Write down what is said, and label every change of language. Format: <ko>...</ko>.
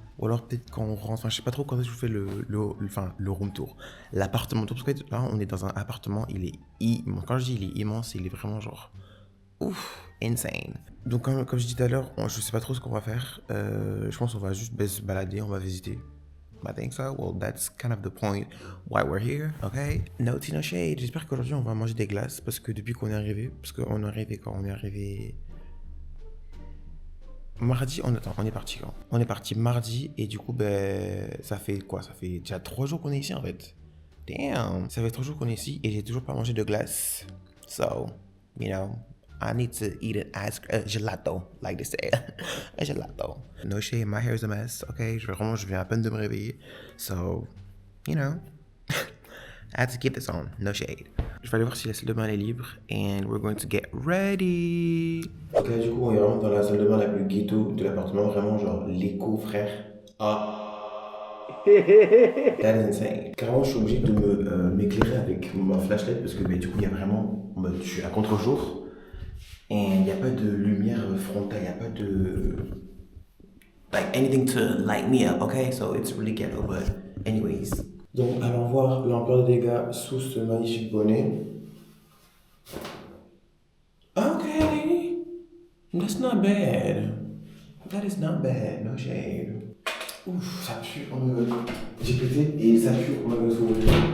<fr>Ou alors peut-être quand on rentre, enfin je sais pas trop quand est-ce que je vous fais le room tour. L'appartement tour, parce que là on est dans un appartement, il est immense. Quand je dis il est immense, il est vraiment genre ouf, insane. Donc comme je disais tout à l'heure, je sais pas trop ce qu'on va faire. Je pense qu'on va juste se balader, on va visiter.</fr> <en>I think so. Well, that's kind of the point why we're here, okay? No tea, no shade.</en> <fr>J'espère qu'aujourd'hui on va manger des glaces parce que depuis qu'on est arrivé, parce qu'on est arrivé quand on est arrivé... Mardi, on est parti quand? On est parti mardi et du coup, ben, ça fait quoi? Ça fait déjà 3 jours qu'on est ici en fait. Damn! Ça fait 3 jours qu'on est ici et j'ai toujours pas mangé de glace.</fr> <en>So, you know, I need to eat an gelato, like they say. A gelato. No shade, my hair is a mess, ok?</en> <fr>Je viens à peine de me réveiller.</fr> <en>So, you know, I had to keep this on, no shade.</en> <fr>Je vais aller voir si la salle de bain est libre</fr> <en>and we're going to get ready.</en> <fr>Ok, du coup, on est vraiment dans la salle de bain la plus ghetto de l'appartement, vraiment genre l'écho, frère. Ah.</fr> <en>That is insane.</en> <fr>Carrément, je suis obligé de m'éclairer avec ma flashlight parce que bah, du coup, il y a vraiment, je suis à contre-jour et il n'y a pas de lumière frontale, il n'y a pas de</fr> <en>like anything to light me up, okay? So it's really ghetto, but anyways.</en> <fr>Donc, allons voir l'ampleur des dégâts sous ce magnifique bonnet.</fr> <en>Okay, that's not bad. That is not bad, no shade.</en> <fr>Ouf, ça pue, j'ai pété et ça pue, on me sauver.</fr>